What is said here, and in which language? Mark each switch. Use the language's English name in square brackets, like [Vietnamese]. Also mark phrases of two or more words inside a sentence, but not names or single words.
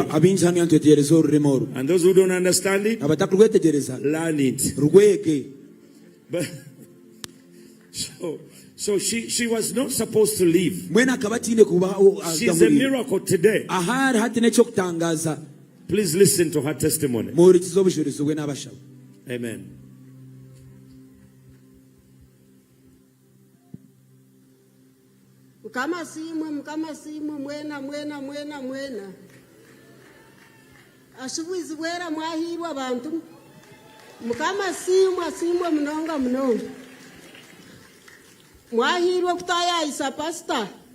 [English] And those who don't understand it, learn it. But, so she was not supposed to leave. She's a miracle today. Please listen to her testimony. Amen. [Nyankole] Mkama simu mwena Bwizibwera mwahirwa abantu mukama simu mnonga mwahirwa kutayayisa pasita